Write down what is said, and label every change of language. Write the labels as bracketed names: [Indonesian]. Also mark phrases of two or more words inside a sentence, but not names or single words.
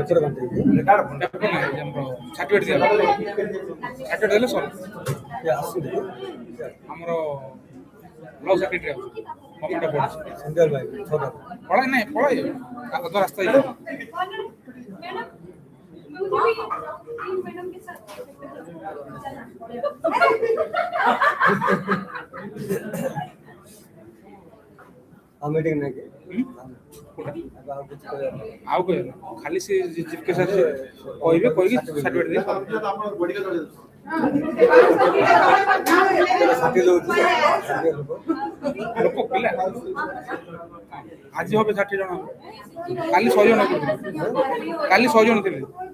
[Odia] ସାର୍ଟିଫିକେଟ୍ ଦିଆ ସାର୍ଟିଫିକେଟ୍ ଦେଲେ ସର ଆମର ବ୍ଲକ ସେକ୍ରେଟାରୀ ପଳାଇ ନାଇଁ ପଳାଇ ଆଗ ରାସ୍ତା [Hindi] मैडम के साथ मीटिंग नहीं की [Odia] ଆଉ କହିବେ ଖାଲି ସେ ଚିଫ୍ କେସ୍ ଆସିବେ କହିବେ କହିକି ସାର୍ଟିଫିକେଟ୍ ଦେଇ ଲୋକ ପିଲା ଆଜି হবে 60 ଜଣ କାଲି 100 ଜଣ କାଲି 100 ଜଣ ଥିଲେ